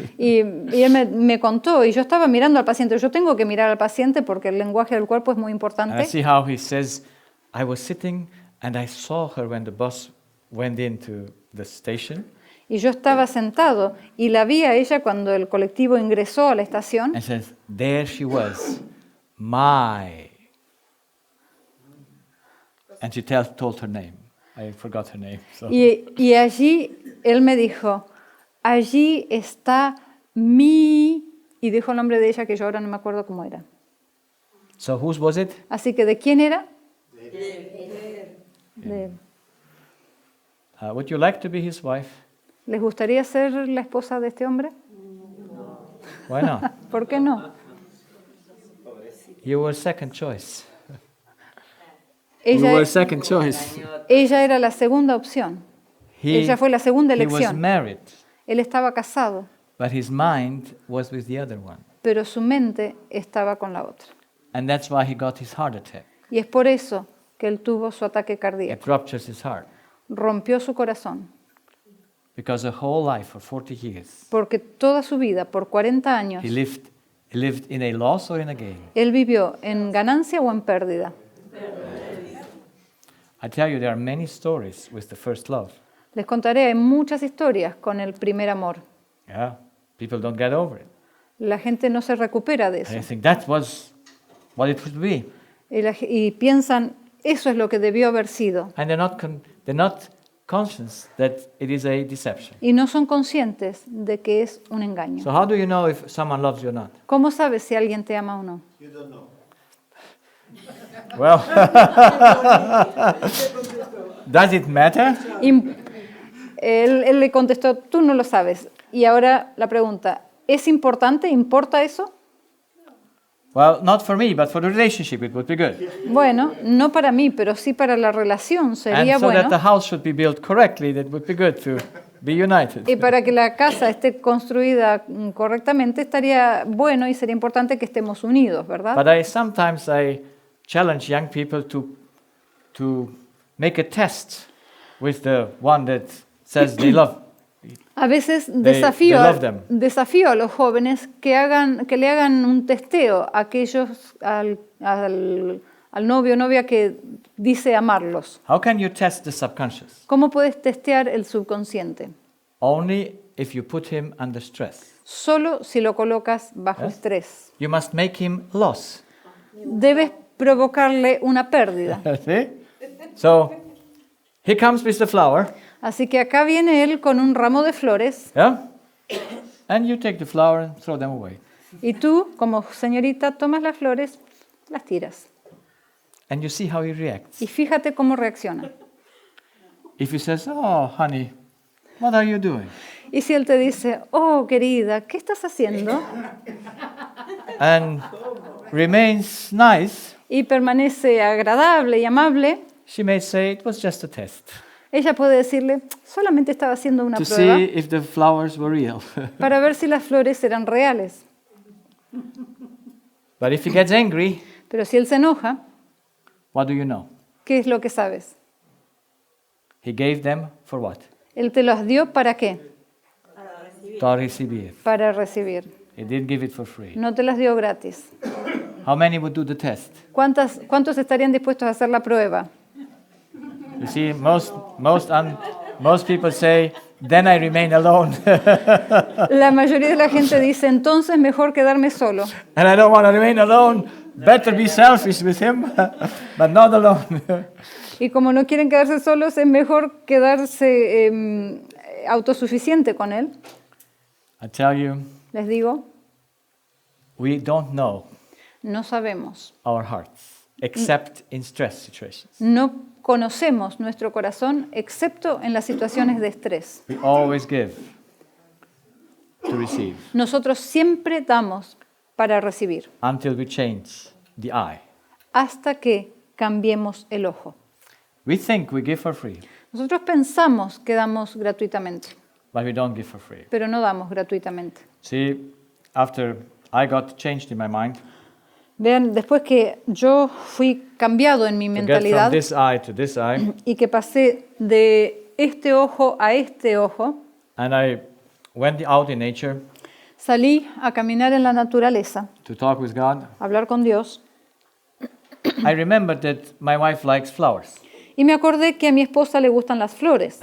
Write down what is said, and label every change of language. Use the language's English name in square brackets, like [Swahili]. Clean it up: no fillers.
[Spanish] Y él me contó, y yo estaba mirando al paciente. Yo tengo que mirar al paciente porque el lenguaje del cuerpo es muy [English] And I [Spanish] importante. [English] see how he says, I was sitting and I saw her when the bus went into the station. [Spanish] Y yo estaba sentado y la vi a ella cuando el colectivo ingresó a la estación. [English] And says, there she was, my. And she told her name. I forgot her name. So. [Spanish] Y allí él me dijo, allí está mi... Y dijo el nombre de ella que yo ahora no me acuerdo cómo era. [English] So whose was it? [Spanish] Así que, ¿de quién era? De él. [English] Would you like to be his wife? [Spanish] ¿Les gustaría ser la esposa de este hombre? [English] Why not? [Spanish] ¿Por qué no? [English] You were second choice. You were [Spanish] Ella, [English] second choice. [Spanish] ella era la segunda opción. Ella fue la segunda [English] he was [Spanish] elección. [English] married, [Spanish] Él estaba casado, [English] but his mind was with the other one. [Spanish] pero su mente estaba con la otra. [English] And that's why he got his heart attack. [Spanish] Y es por eso que él tuvo su ataque cardíaco. [English] It ruptures his heart. [Spanish] Rompió su corazón. [English] Because the whole life, for 40 years, [Spanish] porque toda su vida, por 40 años, [English] he lived in a loss or in a gain. [Spanish] él vivió en ganancia o en pérdida. [English] I tell you, there are many stories with the first love. [Spanish] Les contaré, hay muchas historias con el primer amor. [English] Yeah, people don't get over it. [Spanish] La gente no se recupera de eso. [English] And I think that was what it would be. [Spanish] Y piensan, eso es lo que debió haber sido. [English] And they're not conscious that it is a deception. [Spanish] Y no son conscientes de que es un engaño. [English] So how do you know if someone loves you or not? [Spanish] ¿Cómo sabes si alguien te ama o no? [English] Well, does it matter? [Spanish] Y él le contestó, tú no lo sabes. Y ahora la pregunta, ¿es importante? ¿Importa eso? [English] Well, not for me, but for the relationship it would be good. [Spanish] Bueno, no para mí, pero sí para la relación sería [English] And so that the [Spanish] bueno. [English] house should be built correctly, that would be good to be united. [Spanish] Y para que la casa esté construida correctamente, estaría bueno y sería importante que estemos unidos, ¿verdad? [English] But sometimes I challenge young people to make a test with the one that says they love. [Spanish] A veces [English] they love them. [Spanish] desafío a los jóvenes que le hagan un testeo a aquellos, al novio o novia que dice amarlos. [English] How can you test the subconscious? [Spanish] ¿Cómo puedes testear el subconsciente? [English] Only if you put him under stress. [Spanish] Solo si lo colocas bajo estrés. [English] You must make him loss. [Spanish] Debes provocarle una pérdida. [English] See? So he comes with the flower. [Spanish] Así que acá viene él con un ramo de flores [English] Yeah? And you take the flower and throw them away. [Spanish] y tú, como señorita, tomas las flores, las tiras. [English] And you see how he reacts. [Spanish] Y fíjate cómo reacciona. [English] If he says, "Oh, honey, what are you doing?" [Spanish] Y si él te dice, oh, querida, ¿qué estás haciendo? [English] And remains nice, [Spanish] Y permanece agradable y amable, [English] she may say it was just a test [Spanish] ella puede decirle, solamente estaba haciendo una [English] to [Spanish] prueba [English] see if the flowers were real. [Spanish] para ver si las flores eran reales. [English] But if he gets angry, [Spanish] Pero si él se enoja, [English] what do you know? [Spanish] ¿qué es lo que sabes? [English] He gave them for what? [Spanish] Él te las dio ¿para qué? [English] To [Spanish] recibir. Para recibir. [English] He didn't give it for free. [Spanish] No te las dio gratis. [English] How many would do the test? [Spanish] ¿Cuántos estarían dispuestos a hacer la prueba? [English] You see, most people say, then I remain alone. [Spanish] La mayoría de la gente dice, entonces mejor quedarme solo. [English] And I don't want to remain alone. Better be selfish with him, but not alone. [Spanish] Y como no quieren quedarse solos, es mejor quedarse autosuficiente con él. [English] I tell you, [Spanish] Les digo, [English] we don't know [Spanish] no sabemos. [English] our hearts except in stress situations. [Spanish] No conocemos nuestro corazón excepto en las situaciones de estrés. [English] We always give to receive [Spanish] Nosotros siempre damos para recibir [English] until we change the eye. [Spanish] hasta que cambiemos el ojo. [English] We think we give for free, [Spanish] Nosotros pensamos que damos gratuitamente, [English] but we don't give for free. [Spanish] pero no damos gratuitamente. [English] See, after I got changed in my mind, [Spanish] Vean, después que yo fui cambiado en mi [English] to get from [Spanish] mentalidad [English] this eye to this eye, [Spanish] y que pasé de este ojo a este ojo, [English] and I went out in nature [Spanish] salí a caminar en la naturaleza, [English] to talk with God, [Spanish] a hablar con Dios, [English] I remembered that my wife likes flowers. [Spanish] y me acordé que a mi esposa le gustan las flores.